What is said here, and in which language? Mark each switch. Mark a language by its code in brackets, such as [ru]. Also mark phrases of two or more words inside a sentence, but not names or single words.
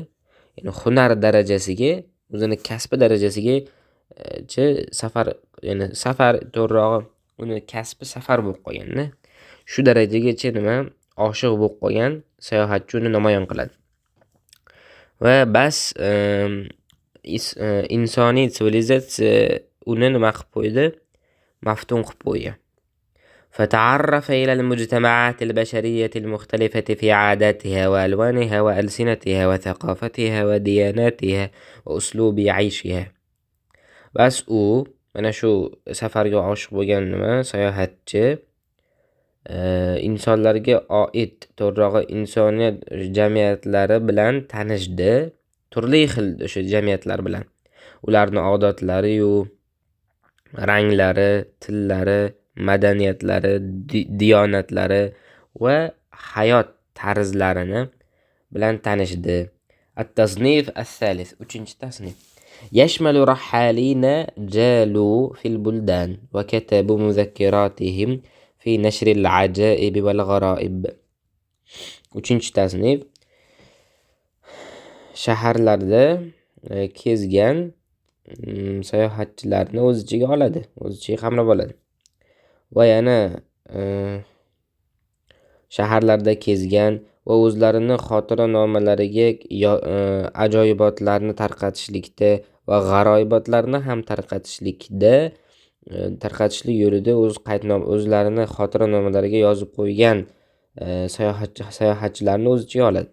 [uz] Ya'ni hunar darajasiga, o'zini kasbi darajasiga safar to'g'rirog'i uni kasbi safar bo'lib qolganda, shu darajagacha oshiq bo'lib qolgan sayohatchi uni namoyon qiladi. Va bas insoniy sivilizatsiya uni nima qilib qo'ydi? Maftun qilib qo'ygan. [ar] فتعرف إلى المجتمعات البشرية المختلفة في عاداتها وألوانها وألسنتها وثقافتها ودياناتها وأسلوب عيشها. [uz] بس mana shu safarga oshiq bo'lgan sayohatchi insonlarga oid to'g'rirog'i insoniyat jamiyatlari bilan tanishdi. Turli xil o'sha jamiyatlar bilan. Ularning odatlari, ranglari, tillari, madaniyatlari, diyonatlari va hayot tarzlarini bilan tanishdi. [ar] التصنيف الثالث. [uz] Uchinchi tasnif. [ar] يشمل رحالين جالوا في البلدان وكتبوا مذكراتهم في نشر العجائب والغرائب. [uz] Uchinchi tasnif. Shaharlarda kezgan sayohatchilarni o'z ichiga oladi, o'z ichiga qamrab oladi. Va yana shaharlarda kezgan va o'zlarini xotira-nomalariga ajoyibotlarni tarqatishlikda va g'aroyibotlarni ham tarqatishlik yo'lida o'zlarini xotira-nomalariga yozib qo'ygan sayohatchilarni o'z ichiga oladi.